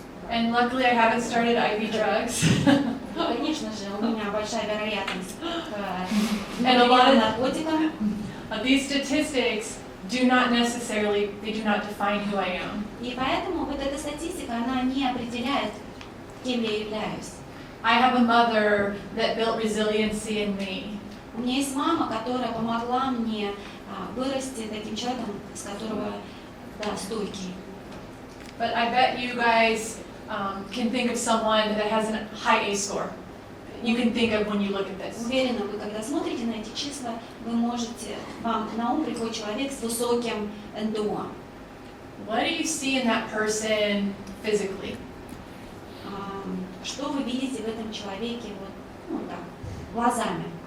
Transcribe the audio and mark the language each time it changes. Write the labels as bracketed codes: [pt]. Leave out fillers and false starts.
[en] And luckily I haven't started IV drugs. [ru] Конечно же, у меня большая вероятность к наркотикам. [en] These statistics do not necessarily, they do not define who I am. [ru] И поэтому вот эта статистика, она не определяет, кем я являюсь. [en] I have a mother that built resiliency in me. [ru] У меня есть мама, которая помогла мне вырасти таким человеком, с которого, да, стойкий. [en] But I bet you guys can think of someone that has a high ACE score. You can think of when you look at this. [ru] Уверена, вы когда смотрите на эти числа, вы можете, вам на ум приходит человек с высоким НДО. [en] What do you see in that person physically? [ru] Что вы видите в этом человеке вот, ну так, глазами?